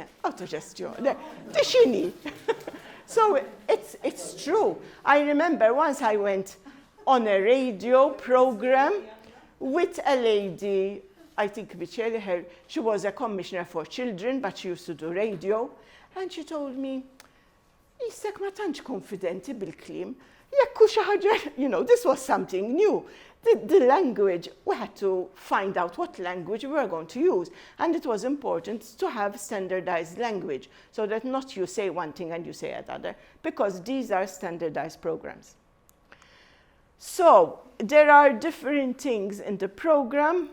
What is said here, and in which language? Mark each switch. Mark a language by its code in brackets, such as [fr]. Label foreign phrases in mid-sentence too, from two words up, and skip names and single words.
[en] Autogestione, Ticini. So it's true. I remember once I went on a radio program with a lady, I think Mariella, she was a commissioner for children, but she used to do radio. And she told me, [mt] "Issek ma tantx konfidenti bil-klim, jekk xi ħaġa," [en] this was something new. The language, we had to find out what language we were going to use. And it was important to have standardized language so that not you say one thing and you say another, because these are standardized programs. So there are different things in the program.